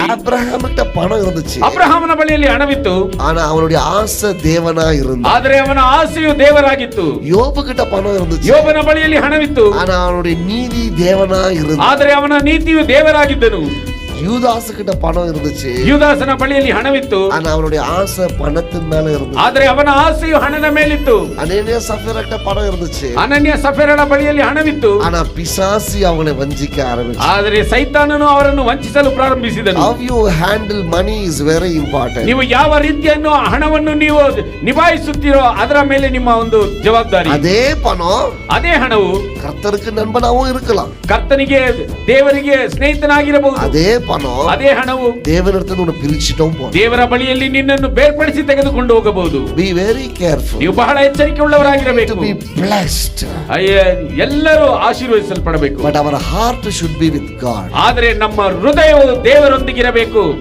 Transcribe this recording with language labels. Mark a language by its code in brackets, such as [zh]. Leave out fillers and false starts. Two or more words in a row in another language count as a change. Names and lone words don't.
[ta] அப்ரஹாம் கிட்ட பணம் இருந்துச்சு. [kn] ಅಬ್ರಹಾಮನ ಬಳಿಯಲ್ಲಿ ಹಣವಿತ್ತು, [ta] ஆனா அவனுடைய ஆசை தேவனா இருந்தான். [kn] ಆದರೆ ಅವನ ಆಸೆಯು ದೇವರಾಗಿತ್ತು. [ta] யோபு கிட்ட பணம் இருந்துச்சு. [kn] ಯೋಬನ ಬಳಿಯಲ್ಲಿ ಹಣವಿತ್ತು, [ta] ஆனா அவனுடைய நீதி தேவனா இருந்தான். [kn] ಆದರೆ ಅವನ ನೀತಿಯು ದೇವರಾಗಿದ್ದನು. [ta] யூதாசு கிட்ட பணம் இருந்துச்சு. [kn] ಯೂದಾಸನ ಬಳಿಯಲ್ಲಿ ಹಣವಿತ್ತು, [ta] ஆனா அவனுடைய ஆசை பணத்தின் மேல இருந்துச்சு. [kn] ಆದರೆ ಅವನ ಆಸೆಯು ಹಣದ ಮೇಲಿತ್ತು. [ta] அனனியா சஃபீரா கிட்ட பணம் இருந்துச்சு. [kn] ಅನನ್ಯ ಸಫೀರಳ ಬಳಿಯಲ್ಲಿ ಹಣವಿತ್ತು, [ta] ஆனா பிசாசு அவனை வஞ்சிக்க ஆரம்பிச்சான். [kn] ಆದರೆ ಸೈತಾನನು ಅವರನ್ನು ವಂಚಿಸಲು ಪ್ರಾರಂಭಿಸಿದನು. [en] How you handle money is very important. [kn] ನೀವು ಯಾವ ರೀತಿಯನ್ನು ಹಣವನ್ನು ನೀವು ನಿಭಾಯಿಸುತ್ತೀರೋ ಅದರ ಮೇಲೆ ನಿಮ್ಮ ಒಂದು ಜವಾಬ್ದಾರಿ. [ta] அதே பணம் [kn] ಅದೇ ಹಣವು [ta] கர்த்தருக்கு நண்பனாவும் இருக்கலாம். [kn] ಕರ್ತನಿಗೆ ದೇವರಿಗೆ ಸ್ನೇಹಿತನಾಗಿರಬಹುದು. [ta] அதே பணம் [kn] ಅದೇ ಹಣವು [ta] தேவனிடத்துல உன்னை பிரிச்சிட்டோம் போகும். [kn] ದೇವರ ಬಳಿಯಲ್ಲಿ ನಿನ್ನನ್ನು ಬೇರ್ಪಡಿಸಿ ತೆಗೆದುಕೊಂಡು ಹೋಗಬಹುದು. [en] Be very careful. [kn] ನೀವು ಬಹಳ ಎಚ್ಚರಿಕೆ ಉಳ್ಳವರಾಗಿರಬೇಕು. [en] To be blessed. [kn] ಎಲ್ಲರೂ ಆಶೀರ್ವದಿಸಲ್ಪಡಬೇಕು. [en] But our heart should be with God. [kn] ಆದರೆ ನಮ್ಮ ಹೃದಯವು ದೇವರೊಂದಿಗಿರಬೇಕು.